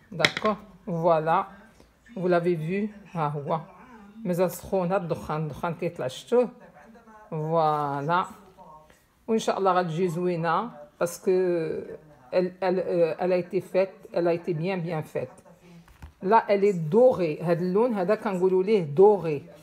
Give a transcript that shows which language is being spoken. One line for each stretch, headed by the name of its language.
Arabic: d'accord voilà vous l'avez vu ها هو مازال سخونه الدخان كيطلع شفتوه. فوالا وان شاء الله غتجي زوينه باسكو elle a été faite, elle a été bien faite.
French: là elle est dorée.
Arabic: هذا اللون هذا كنقولوا ليه دوري.